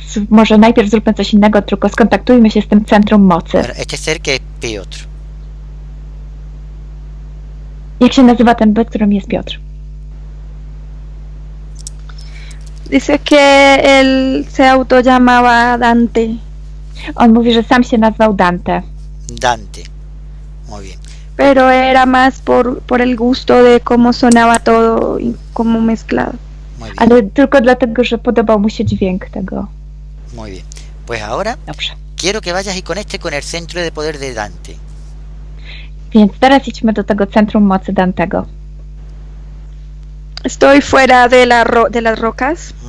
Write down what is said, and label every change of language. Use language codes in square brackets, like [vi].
[pl] Może najpierw zróbmy coś innego, tylko skontaktujmy się z tym centrum mocy. [es] Bueno, este ser que es Piotr. [pl] Jak się nazywa ten byt, którym jest Piotr? [es] Dice que él se autollamaba Dante. [pl] On mówi, że sam się nazwał Dante. [es] Dante. Muy bien. Pero era más por el gusto de cómo sonaba todo y cómo mezclado. Muy bien. [pl] Ale tylko dlatego, że podobał mu się dźwięk tego. [es] Muy bien. Pues ahora [pl] Dobrze. [es] quiero que vayas y conecte con el centro de poder de Dante. [pl] Więc teraz idźmy do tego centrum mocy Dantego. [es] Estoy fuera de las rocas.